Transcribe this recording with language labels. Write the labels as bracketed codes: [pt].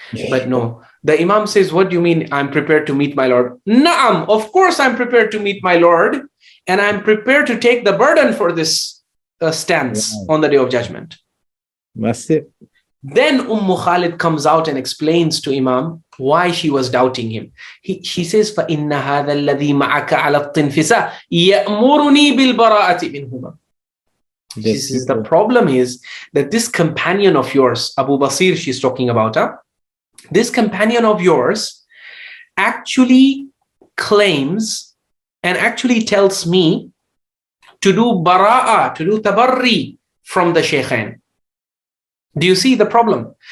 [en] But no, the Imam says, what do you mean I'm prepared to meet my Lord? Na'am, of course I'm prepared to meet my Lord, and I'm prepared to take the burden for this stance on the day of judgment. That's it. Then Khalid comes out and explains to Imam why she was doubting him. She says, [ar] فَإِنَّ هَذَا الَّذِي مَعَكَ عَلَى الطِّنْفِسَةِ يَأْمُرُنِي بِالْبَرَاءَةِ مِنْهُمَا. [en] She says, the problem is that this companion of yours, Abu Basir, she's talking about, this companion of yours actually claims and actually tells me to do bara'ah, to do tabarri from the Shaykhayn. Do you see the problem?